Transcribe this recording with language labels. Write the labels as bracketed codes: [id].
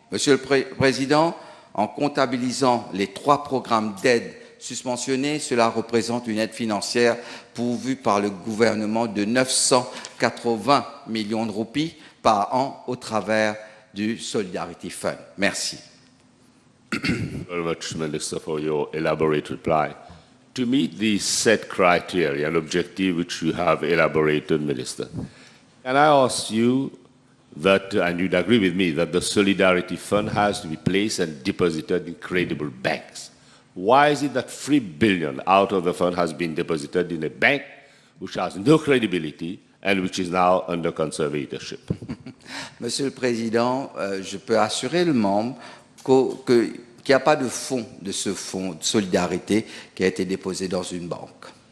[fr] Monsieur le Président, en comptabilisant les 3 programmes d'aide susmentionnés, cela représente une aide financière pourvue par le gouvernement de 980 millions de roupies par an au travers du Solidarity Fund. Merci. [en] Very much, Minister, for your elaborate reply. To meet these set criteria and objective which you have elaborated, Minister, can I ask you that, and you'd agree with me, that the Solidarity Fund has to be placed and deposited in credible banks? Why is it that 3 billion out of the fund has been deposited in a bank which has no credibility and which is now under conservatorship? [fr] Monsieur le Président, je peux assurer le membre qu'il n'y a pas de fonds de ce fonds de solidarité qui a été déposé dans une banque.